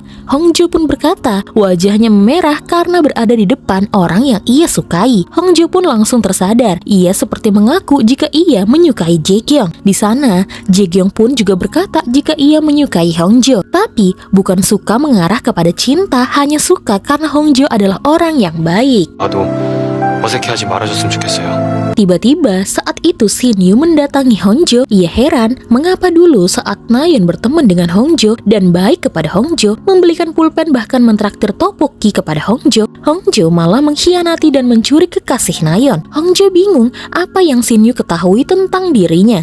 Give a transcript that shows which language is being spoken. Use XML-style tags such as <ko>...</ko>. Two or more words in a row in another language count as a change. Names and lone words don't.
<id>Hongjo pun berkata wajahnya memerah karena berada di depan orang yang ia sukai. Hongjo pun langsung tersadar. Ia seperti mengaku jika ia menyukai Jaekyung. Di sana, Jaekyung pun juga berkata jika ia menyukai Hongjo. Tapi bukan suka mengarah kepada cinta, hanya suka karena Hongjo adalah orang yang baik.</id> <ko>나도 어색해하지 말아줬으면 좋겠어요.</ko> <id>Tiba-tiba saat itu Shin-yu mendatangi Hongjo. Ia heran mengapa dulu saat Nayeon berteman dengan Hongjo dan baik kepada Hongjo, membelikan pulpen bahkan mentraktir tteokbokki kepada Hongjo, Hongjo malah mengkhianati dan mencuri kekasih Nayeon. Hongjo bingung apa yang Shin-yu ketahui tentang dirinya.</id>